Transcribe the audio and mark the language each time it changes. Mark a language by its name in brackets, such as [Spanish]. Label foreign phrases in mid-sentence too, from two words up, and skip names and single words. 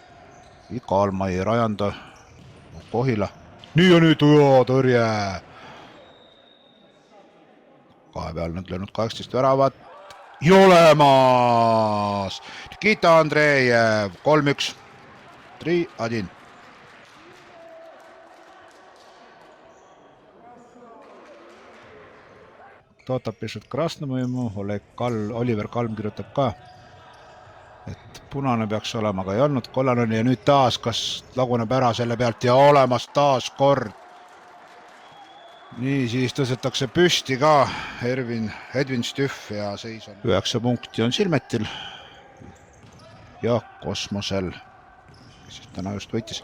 [Estonian] Kalmai Rajanda Kohila. Nii ja nüüd tõrje. Kahe peal nüüd löönud 18 väravat. Ja olemas! Nikita Andreev 3-1. 3-1. [Russian] Кто-то пишет красному ему, [Estonian] Oliver Kalm kirjutab ka, et punane peaks olema, aga ei olnud, kollane oli ja nüüd taas, kas laguneb ära selle pealt ja olemas taas kord. Nii, siis tõstetakse püsti ka Edvin Stüff ja seis on 9 punkti on Silmetil ja Kosmosel, kes siis täna just võitis.